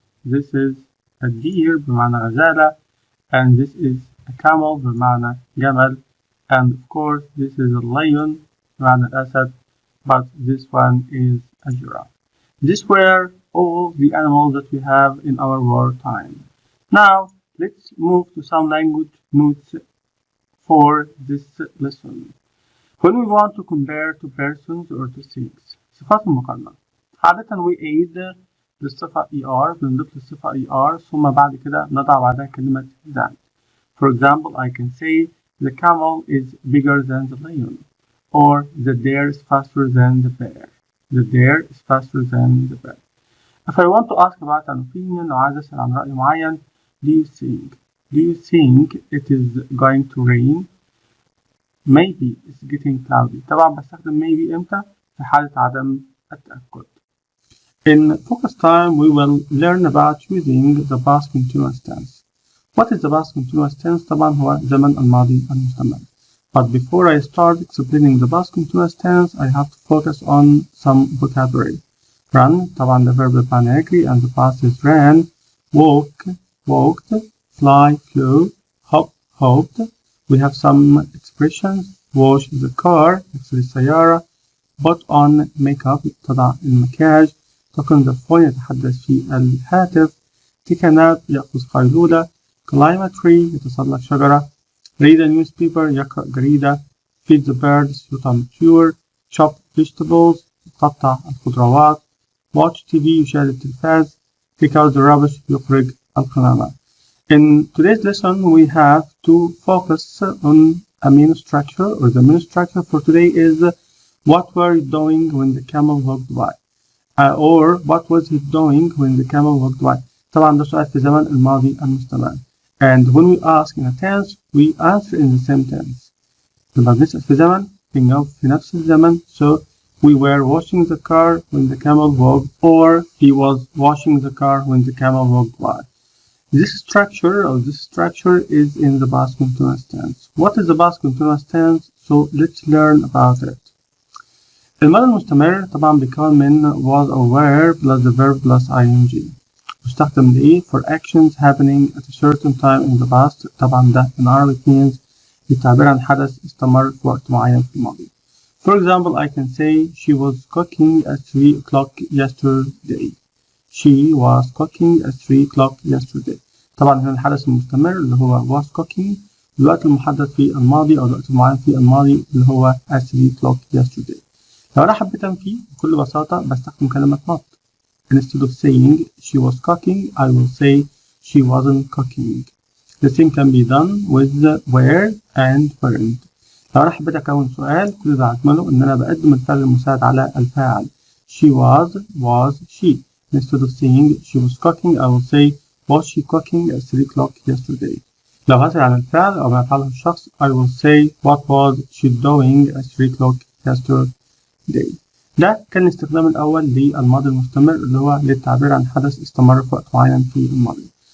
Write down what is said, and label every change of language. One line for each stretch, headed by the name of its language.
English: This is a deer
Arabic: بمعنى غزالة,
English: and this is a camel
Arabic: بمعنى جمل,
English: and of course this is a lion
Arabic: بمعنى الأسد,
English: but this one is a giraffe. These were all the animals that we have in our word time. Now let's move to some language notes for this lesson. When we want to compare to persons or to things,
Arabic: صفات المقارنة. عادة
English: we aid
Arabic: للصفة ER, بنضيف للصفة ER ثم بعد كده نضع بعدها كلمة than.
English: For example, I can say the camel is bigger than the lion, or the deer is faster than the bear. The deer is faster than the bear. If I want to ask about an opinion
Arabic: أو عايز أسأل عن رأي معين,
English: do you think it is going to rain? Maybe it's getting cloudy.
Arabic: طبعا بستخدم maybe إمتى؟ في حالة عدم التأكد.
English: In focus time, we will learn about using the past continuous tense. What is the past continuous tense?
Arabic: طبعا هو زمن الماضي المستمر.
English: But before I start explaining the past continuous tense, I have to focus on some vocabulary. Run, طبعا the verb
Arabic: بمعنى يجري,
English: and the past is ran. Walk, walked. Fly, flew. Hop, hopped. We have some expressions. Wash the car,
Arabic: اغسل السيارة.
English: Put on makeup,
Arabic: تضع المكياج.
English: Talk on the phone,
Arabic: يتحدث في الهاتف.
English: Take a nap,
Arabic: يأخذ قيلولة.
English: Climb a tree,
Arabic: يتسلق شجرة.
English: Read a newspaper,
Arabic: يقرأ جريدة.
English: Feed the birds,
Arabic: يطعم الطيور.
English: Chop vegetables,
Arabic: يقطع الخضروات.
English: Watch TV,
Arabic: يشاهد التلفاز.
English: Take out the rubbish,
Arabic: يخرج القمامة.
English: In today's lesson, we have to focus on a main structure, or the main structure for today is what were you doing when the camel walked by? Or what was he doing when the camel walked by?
Arabic: طبعا ده سؤال في زمن الماضي المستمر.
English: And when we ask in a tense, we answer in the same tense.
Arabic: لما بنسأل في زمن بنجاوب في نفس الزمن.
English: So we were washing the car when the camel walked, or he was washing the car when the camel walked by. This structure is in the past continuous tense. What is the past continuous tense? So let's learn about it.
Arabic: الماضي المستمر طبعا بيكون من
English: was or were plus the verb plus ing.
Arabic: مستخدم لإيه؟
English: For actions happening at a certain time in the past.
Arabic: طبعا ده
English: in Arabic means
Arabic: للتعبير عن حدث استمر في وقت معين في الماضي.
English: For example, I can say she was cooking at 3 o'clock yesterday. She was cooking at 3 o'clock yesterday.
Arabic: طبعا هنا الحدث المستمر اللي هو
English: was cooking.
Arabic: الوقت المحدد في الماضي أو الوقت المعين في الماضي اللي هو
English: at 3 o'clock yesterday.
Arabic: لو أنا حبيت أنفي بكل بساطة بستخدم كلمة not.
English: Instead of saying she was cooking, I will say she wasn't cooking. The same can be done with where and weren't.
Arabic: لو أنا حبيت أكون سؤال كل اللي بعمله إن أنا بقدم الفعل المساعد على الفاعل.
English: She was she. Instead of saying she was cooking, I will say was she cooking at 3 o'clock yesterday.
Arabic: لو هسأل عن الفعل أو ما يفعله الشخص,
English: I will say what was she doing at 3 o'clock yesterday.
Arabic: ده كان الاستخدام الأول للماضي المستمر اللي هو للتعبير عن حدث استمر في وقت معين في الماضي.